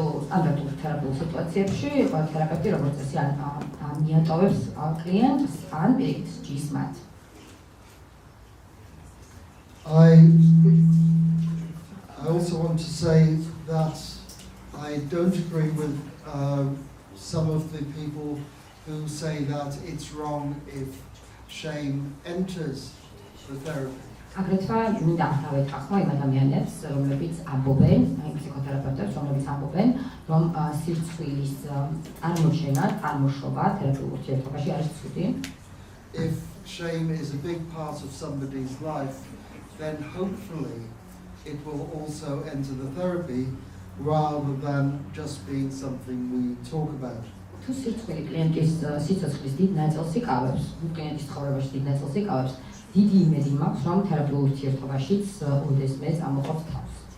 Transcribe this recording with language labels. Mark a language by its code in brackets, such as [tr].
[ka] თერაპიულ სიტუაციებში თერაპევტი როგორც წესი მიატოვებს კლიენტს ან პირიქით სჯის მათ. [en] I also want to say that I don't agree with some of the people who say that it's wrong if shame enters the therapy. [ka] აგრეთვე მინდა დავეთანხმო იმ ადამიანებს, რომლებიც ამბობენ, აი ფსიქოთერაპევტებს, რომლებიც ამბობენ, რომ სირცხვილის წარმოჩენა, წარმოშობა თერაპიულ ურთიერთობაში არის ცუდი. [en] If shame is a big part of somebody's life, then hopefully it will also enter the therapy rather than just being something we talk about. [ka] თუ სირცხვილი კლიენტის სიცოცხლის დიდ ნაწილს იკავებს, კლიენტის ცხოვრებაში დიდ ნაწილს იკავებს, დიდი იმედი მაქვს, რომ თერაპიულ ურთიერთობაშიც ოდესმე ამოყობს თავს.